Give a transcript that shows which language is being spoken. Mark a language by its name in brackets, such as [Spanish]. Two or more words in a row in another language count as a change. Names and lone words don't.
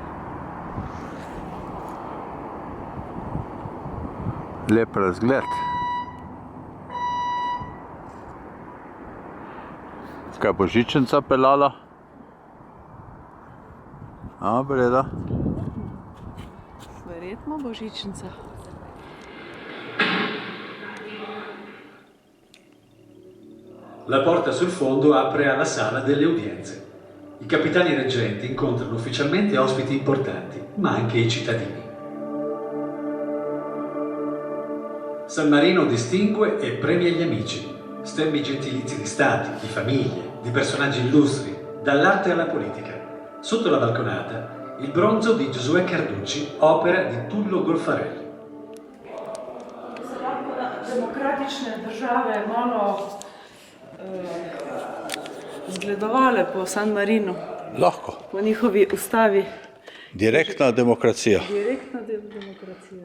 [Slovenian] Lep razgled. Kaj bo žičnica pelala? Breda. Verjetno bo žičnica. [Italian] La porta sul fondo apre alla sala delle udienze. I capitani reggenti incontrano ufficialmente ospiti importanti, ma anche i cittadini. San Marino distingue e premia gli amici, stemmi gentilizi di stati, di famiglie, di personaggi illustri, dall'arte alla politica. Sotto la balconata, il bronzo di Giosuè Carducci, opera di Tullo Golfarelli. [Slovenian] Demokratične države malo zgledovale po San Marinu. Lahko. Po njihovi ustavi. Direktna demokracija. Direktna demokracija.